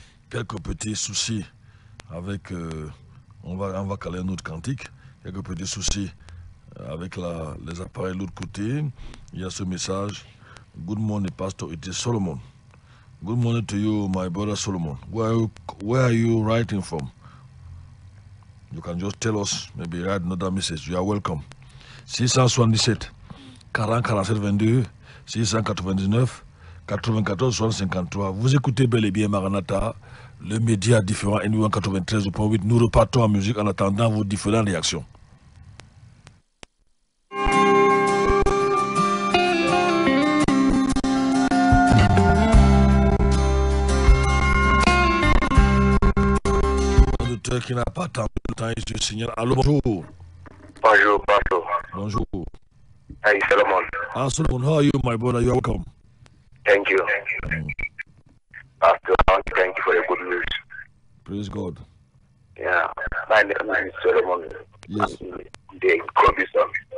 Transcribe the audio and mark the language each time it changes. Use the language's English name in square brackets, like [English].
[French] Quelques petits soucis avec On va caler un autre cantique. Quelques petits soucis avec les appareils de l'autre côté. Il y a ce message. [English] Good morning, Pastor. It is Solomon. Good morning to you, my brother Solomon. Where are you writing from? You can just tell us, maybe write another message. You are welcome. 677 40 47 22 699 94 53. [French] Vous écoutez bel et bien Maranatha, le média différent NB1 93.8. Nous repartons en musique en attendant vos différentes réactions. L'auditeur qui n'a pas attendu le temps, je signale. Allô, bonjour. Bonjour, Pastor. Bonjour. [English] Hey, Solomon. Solomon, how are you, my brother? You are welcome. Thank you. Pastor, I want to thank you for the good news. Praise God. Yeah, my name is Solomon. Yes. The Colbison.